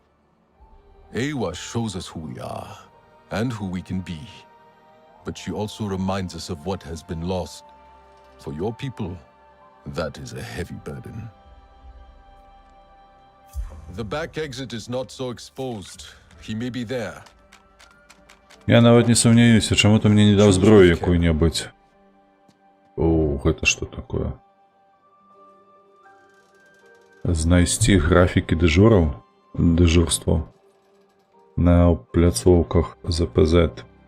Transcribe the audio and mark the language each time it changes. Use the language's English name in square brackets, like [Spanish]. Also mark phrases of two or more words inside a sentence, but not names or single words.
[English] Ewa shows us who we are, and who we can be. But she also reminds us of what has been lost. For your people, that is a heavy burden. The back exit is not so exposed. He may be there. [Belarusian] Я нават не сумняюся, чаму ты мне не даў зброю якую-небудзь. О, гэта што такое? Знайсці графікі дэжураў, дэжурстваў на пляцоўках ЗПЗ.